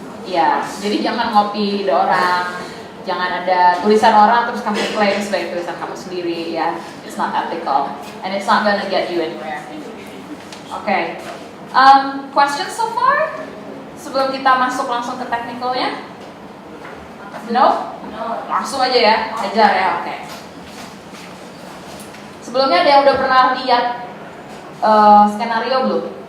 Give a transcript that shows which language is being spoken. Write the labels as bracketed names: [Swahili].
[Indonesian] Iya, jadi jangan ngopi ide orang, jangan ada tulisan orang terus kamu klaim sebagai tulisan kamu sendiri ya. [English] It's not ethical and it's not gonna get you anywhere. Okay. Questions so far? [Indonesian] Sebelum kita masuk langsung ke technicalnya? No? Langsung aja ya, ajar ya, oke. Sebelumnya ada yang udah pernah lihat skenario belum?